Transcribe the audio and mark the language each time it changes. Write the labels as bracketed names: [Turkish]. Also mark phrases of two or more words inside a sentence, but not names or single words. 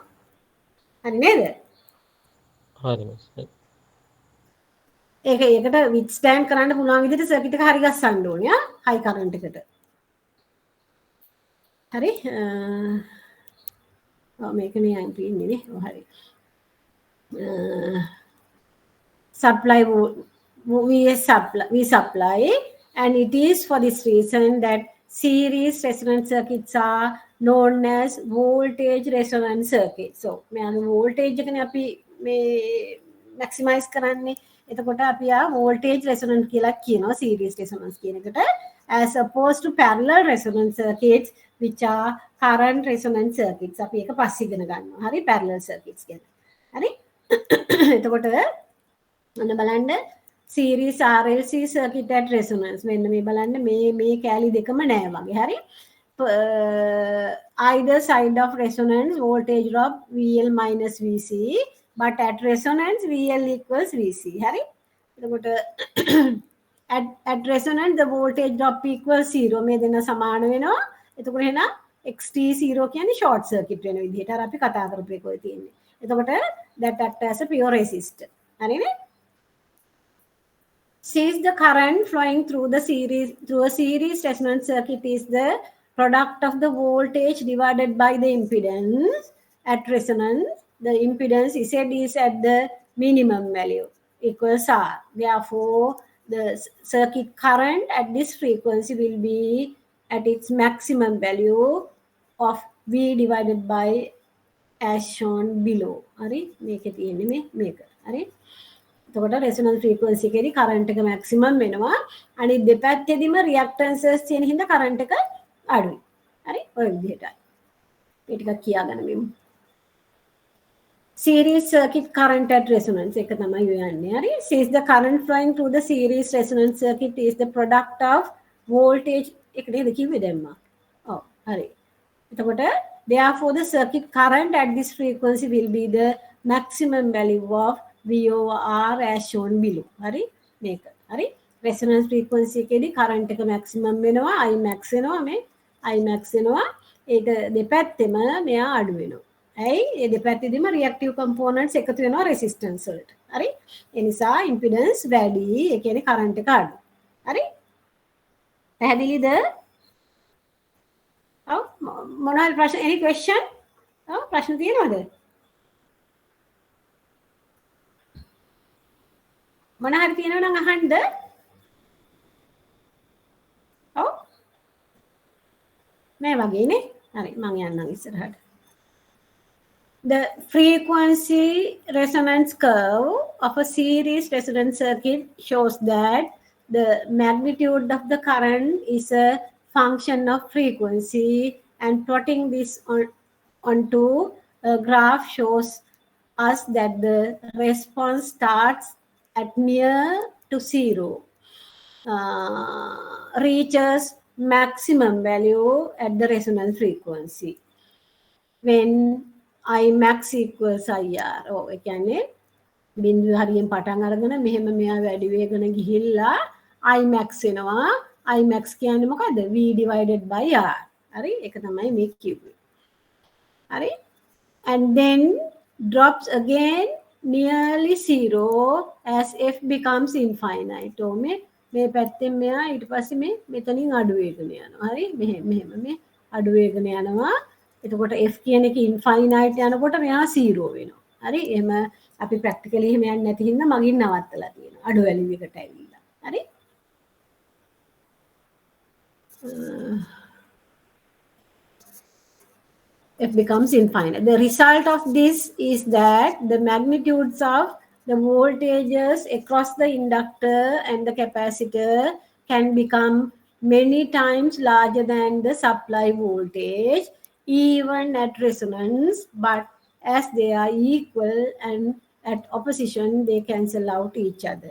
[Sinhala] හරි නේද? හරි මිස්. ඒකට විත්ස්ටෑන්ඩ් කරන්න පුළුවන් විදිහට සර්කිට් එක හරි ගස්සන්න ඕනේ [English] high current [Sinhala] එකට. හරි? මේකනේ අයින් තියෙන්නේ නේ. හරි. [English] supply we supply and it is for this reason that series resonance circuits are known as voltage resonance circuits. [Sinhala] So මේ voltage එකනේ අපි මේ maximize කරන්නේ. එතකොට අපි [English] voltage resonance [Sinhala] කියලා කියනවා [English] series resonance [Sinhala] කියන එකට [English] as opposed to parallel resonance circuits which are current resonance circuits. [Sinhala] අපි ඒක පස්සේ ඉගෙන ගන්නවා. හරි [English] parallel circuits [Sinhala] ගැන. හරි? එතකොට ඔන්න බලන්න [English] series RLC circuit at resonance [Sinhala] මෙන්න මේ බලන්න මේ කැලි දෙකම නෑ වගේ. හරි? [English] Either side of resonance voltage drop VL minus VC but at resonance VL equals VC. [Sinhala] Hari? [English] at resonance the voltage drop equals 0. [Sinhala] මේ දෙන සමාන වෙනවා. එතකොට එහෙනම් XT0 කියන්නේ [English] short circuit [Sinhala] වෙන විදිහට අර අපි කතා කරපු එක ඔය තියෙන්නේ. [English] එතකොට that act as a pure resistor. හරිනේ? Since the current flowing through a series resonance circuit is the product of the voltage divided by the impedance at resonance, the impedance Z is at the minimum value equals R. Therefore, the circuit current at this frequency will be at its maximum value of V divided by as shown below. [Sinhala] Hari? මේකේ තියෙන්නේ මේක. හරි? එතකොට [English] resonance frequency [Sinhala] එකේදී current එක maximum වෙනවා. අනිත් දෙපැත්තේදීම reactances තියෙන හින්දා current එක අඩුයි. හරි? ඔය විදිහටයි. මේ ටිකක් කියාගන්න [English] series circuit current at resonance [Sinhala] එක තමයි යන්නේ. හරි? [English] Since the current flowing through the series resonance circuit is the product of voltage [Sinhala] එක නේද කිව්වේ දැම්මා. ඔව් හරි. [English] එතකොට therefore the circuit current at this frequency will be the maximum value of V over R as shown below. [Sinhala] හරි? මේක. හරි? [English] resonance frequency [Sinhala] එකේදී current එක maximum වෙනවා, I max වෙනවා මේ I max වෙනවා. ඒක දෙපැත්තෙම මෙයා අඩු වෙනවා. ඇයි? ඒ දෙපැත්තෙදිම [English] reactive components [Sinhala] එකතු වෙනවා resistance වලට. හරි? ඒ නිසා impedance වැඩි, ඒ කියන්නේ current එක අඩු. හරි? පැහැදිලිද? ඔව් මොනවද ප්‍රශ්න? [English] any question? [Sinhala] ඔව් ප්‍රශ්න තියෙනවද? මොන හරි තියෙනව නම් අහන්න. ඔව් මේ වගේනේ. හරි මම යන්නම් ඉස්සරහට. [English] The frequency resonance curve of a series resonance circuit shows that the magnitude of the current is a function of frequency, and plotting this onto a graph shows us that the response starts at near to 0 reaches maximum value at the resonance frequency. When I max equals IR. [Sinhala] ඒ කියන්නේ බිඳුව හරියෙන් පටන් අරගෙන මෙහෙම මෙයා වැඩි වෙගෙන ගිහිල්ලා I max වෙනවා. I max කියන්නේ මොකද්ද? [English] V divided by R. හරි? [Sinhala] ඒක තමයි මේ කිව්වේ. හරි? [English] And then drops again nearly zero as f becomes infinite. [Sinhala] මේ පැත්තෙන් මෙයා ඊට පස්සේ මේ මෙතනින් අඩු වෙගෙන යනවා. හරි? මෙහෙම මේ අඩු වෙගෙන යනවා. එතකොට f කියන එක infinite යනකොට මෙයා 0 වෙනවා. හරි? එහෙම අපි ප්‍රැක්ටිකලි එහෙම යන්නේ නැති හින්දා මගින් නවත්තලා තියෙනවා. අඩු වැලියු එකට ඇවිල්ලා. හරි? [English] F becomes infinite. The result of this is that the magnitudes of the voltages across the inductor and the capacitor can become many times larger than the supply voltage, even at resonance, but as they are equal and at opposition, they cancel out each other.